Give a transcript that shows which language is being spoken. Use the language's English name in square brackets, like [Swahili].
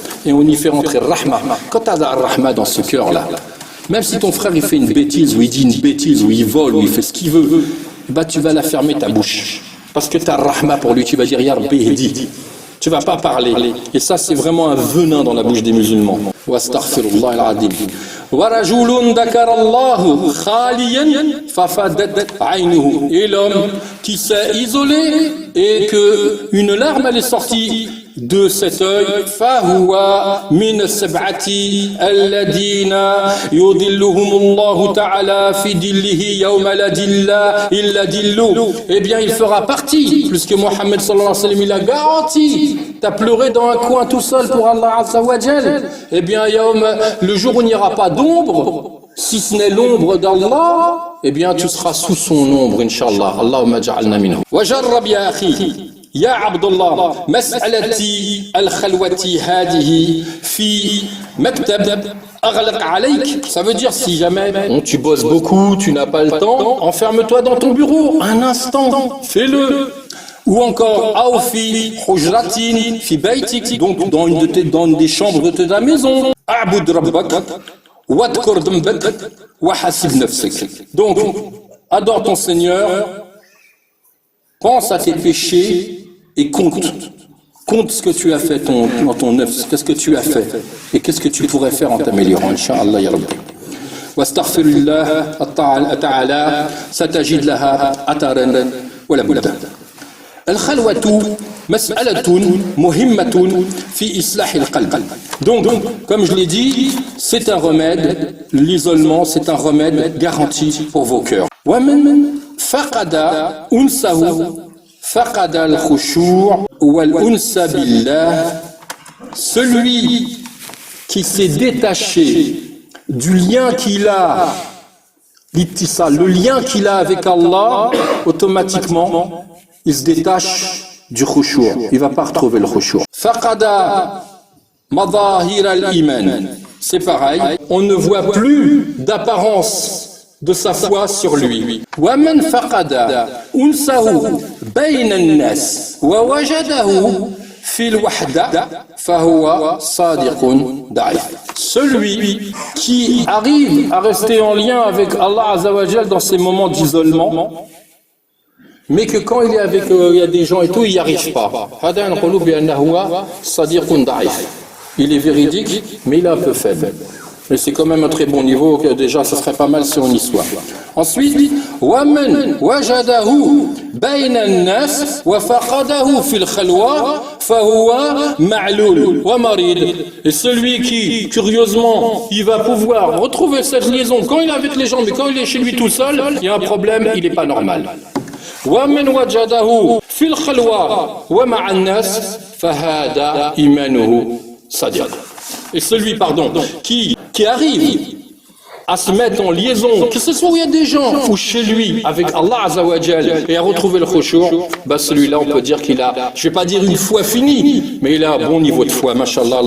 [French] Et on y fait rentrer Rahma. Quand tu as la Rahma dans ce cœur-là, même si ton frère il fait une bêtise, ou il dit une bêtise, ou il vole, ou il fait ce qu'il veut, bah, tu vas la fermer ta bouche. Parce que tu as Rahma pour lui, tu vas dire Ya Rabbi Hdi. Tu ne vas pas parler. Et ça, c'est vraiment un venin dans la bouche des musulmans. [Arabic] Wa astaghfirullah al-azim. ورجل ذكر الله خاليا ففادت عينه. [French] Et l'homme qui s'est isolé et que une larme elle est sortie de cet œil, [Arabic] فهو من السبعة الذين يظلهم الله تعالى في ظله يوم لا ظل إلا ظله. [French] Eh bien, il fera partie, puisque Mohammed sallallahu alayhi wa sallam il a garanti. T'as pleuré dans un coin tout seul pour Allah azza wa jal. Eh bien, le jour où il n'y aura pas d'ombre, si ce n'est l'ombre d'Allah, eh bien, tu seras sous son ombre, Inch'Allah. [Arabic] Allahumma ja'alna minhu. Wa jarrab ya akhi. يا عبد الله مسألة الخلوة هذه في مكتب أغلق عليك. [French] Ça veut dire si jamais tu bosses beaucoup, tu n'as pas le temps, enferme-toi dans ton bureau un instant, fais-le. Ou encore [Arabic] أوفي حجرة في بيتك, [French] donc dans une des chambres de ta maison. [Arabic] أعبد ربك واذكر ذنبك وحاسب نفسك. [French] Donc adore ton Seigneur, pense à tes péchés et compte ce que tu as fait dans ton œuvre, qu'est-ce que tu as fait et qu'est-ce que tu pourrais faire en t'améliorant, Inch'Allah ya Rabbi. [Arabic] واستغفر الله تعالى ستجد لها أثرا ولا بد. الخلوة مسألة مهمة في إصلاح القلب. [French] Donc, comme je l'ai dit, c'est un remède, l'isolement, c'est un remède garanti pour vos cœurs. [Arabic] ومن فقد أنسه فقد الخشوع والأنس بالله. [French] Celui qui s'est détaché du lien qu'il a, le lien qu'il a avec Allah, automatiquement, il se détache du khushu'. Il ne va pas retrouver le khushu'. [Arabic] فقد مظاهر الإيمان. [French] C'est pareil, on ne voit plus d'apparence de sa foi sur lui. [Arabic] وَمَنْ فَقَدَ أُنْسَهُ بَيْنَ النَّاسِ وَوَجَدَهُ فِي الْوَحْدَةِ فَهُوَ صَادِقٌ ضَعِيفٌ. [French] Celui qui arrive à rester en lien avec Allah Azza wa Jal dans ces moments d'isolement, mais que quand il est avec il y a des gens et tout, il n'y arrive pas. [Arabic] هذا نقول بأنه صديق ضعيف. [French] Il est véridique, mais il est un peu faible. Mais c'est quand même un très bon niveau, que déjà ça serait pas mal si on y soit. Ensuite, [Arabic] وَمَنْ وَجَدَهُ بَيْنَ النَّاسِ وَفَقَدَهُ فِي الْخَلْوَةِ فَهُوَ مَعْلُولٌ وَمَرِيضٌ. [French] Et celui qui, curieusement, il va pouvoir retrouver cette liaison quand il est avec les gens, mais quand il est chez lui tout seul, il y a un problème, il n'est pas normal. [Arabic] وَمَنْ وَجَدَهُ فِي الْخَلْوَةِ وَمَعَ النَّاسِ فَهَذَا إِيمَانُهُ صَدِقٌ. [French] Et celui, qui arrive à se mettre en liaison, que ce soit où il y a des gens ou chez lui, avec Allah Azza wa Jal, et à retrouver le khushu', bah celui-là on peut dire qu'il a, je vais pas dire une foi finie, mais il a un bon niveau de foi, mashallah.